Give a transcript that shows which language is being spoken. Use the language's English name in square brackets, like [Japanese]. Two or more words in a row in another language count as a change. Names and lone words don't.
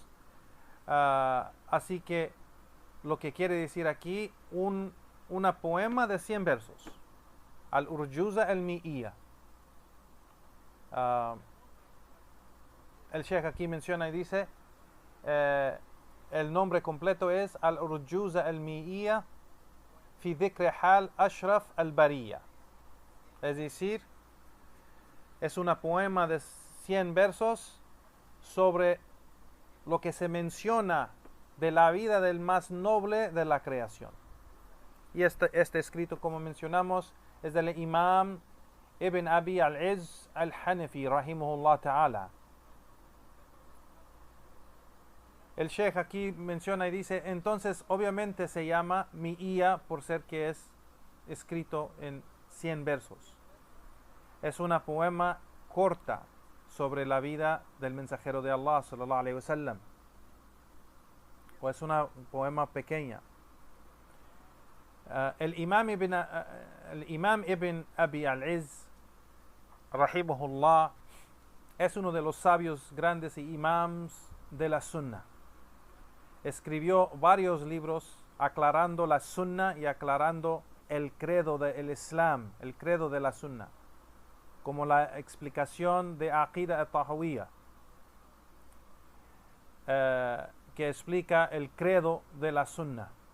[Spanish] Así que lo que quiere decir aquí, una poema de 100 versos. Al-Urjuza al-Mi'iyya. El Sheikh aquí menciona y dice, el nombre completo es Al-Urjuza al-Mi'iyya fi dhikri hal Ashraf al-Bariyya. Es decir, es una poema de 100 versos sobre lo que se menciona de la vida del más noble de la creación. Y este escrito, como mencionamos, es del Imam Ibn Abi al-Izz al-Hanafi, [Arabic] رحمه الله تعالى. [Spanish] El Sheikh aquí menciona y dice, entonces obviamente se llama Mi'iyya por ser que es escrito en 100 versos. Es una poema corta sobre la vida del mensajero de Allah [Arabic] صلى الله عليه وسلم, [Spanish] o es una poema pequeña. El Imam Ibn Abi al-Izz rahimahullah es uno de los sabios grandes y imams de la Sunna. Escribió varios libros aclarando la Sunna y aclarando el credo del Islam, el credo de la Sunna, como la explicación de Aqida al-Tahawiyya, que explica el credo de la Sunna.